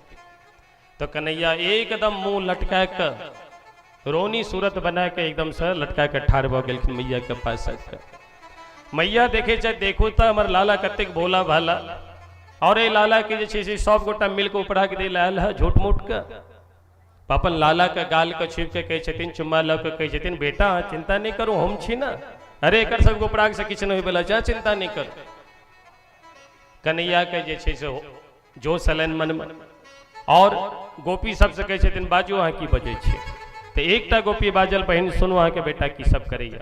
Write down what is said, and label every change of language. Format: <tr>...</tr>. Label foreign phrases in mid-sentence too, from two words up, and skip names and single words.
<mai>तो कन्हैया एकदम मुंह लटका के रोनी सूरत बना के एकदम से लटका के ठाड़ भ गेलखिन मैया के पास आके। मैया देखे चाहे देखो तो हमर लाला कतेक भोला भाला, और ये लाला के जे छै से सब गोटा मिल के उपराग दे आयल है झूठ मूठ के। अपन लाला के गाल के छुप के कहे छथिन, चुम्मा ल के कहे छथिन बेटा चिंता नहीं करो हम छी ना, अरे एकर सब उपराग से किछ नहीं भेला, जा चिंता नहीं कर। कन्हैया के जे छै से जो सलन मन में और गोपी सबसे कहे छथिन बाजू अहाँ की बजै छी। तो एकटा गोपी बाजल बहिन सुनू अहाँ के बेटा की सब करैया।</mai>